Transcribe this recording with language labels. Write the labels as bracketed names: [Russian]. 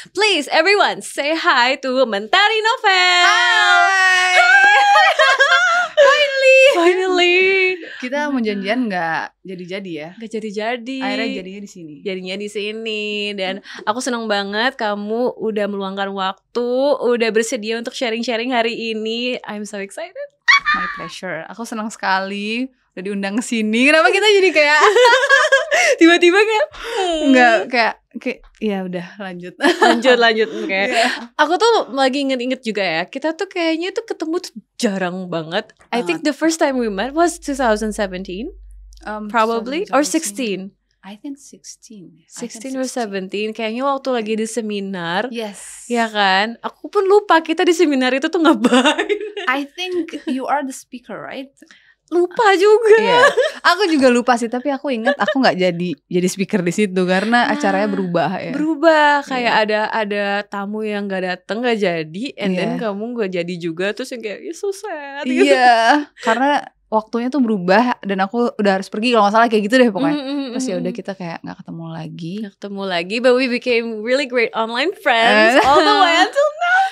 [English] Please, everyone, say hi to Mentari Novel. Hai. Finally. [Indonesian] Kita mau janjian nggak jadi-jadi ya? Gak jadi-jadi. Akhirnya jadinya di sini. Jadinya di sini. Dan aku senang banget kamu udah meluangkan waktu, udah bersedia untuk sharing-sharing hari ini. [English] I'm so excited. My pleasure. [Indonesian] Aku senang sekali udah diundang ke sini. Kenapa kita jadi kayak tiba-tiba kayak nggak kayak ya udah lanjut. lanjut kayak. Aku tuh lagi inget-inget juga ya. Kita tuh kayaknya tuh ketemu tuh jarang banget. [English] I think the first time we met was 2017. Probably or 16. I think 16 [Indonesian] or 17. Kayaknya waktu lagi di seminar. [English] Yes. [Indonesian] Ya kan? Aku pun lupa kita di seminar itu tuh ngapain. [English] I think you are the speaker, right? [Indonesian] Lupa juga. [English] Yeah. [Indonesian] Aku juga lupa sih, tapi aku ingat aku nggak jadi speaker di situ karena acaranya berubah ya. Berubah kayak ada tamu yang nggak datang, nggak jadi, [English] and then [Indonesian] kamu nggak jadi juga, terus yang kayak [English] so sad. [Indonesian] Iya, yeah. Karena waktunya tuh berubah dan aku udah harus pergi kalau nggak salah kayak gitu deh pokoknya. Terus ya udah kita kayak nggak ketemu lagi. [English] But we became really great online friends all the way until now.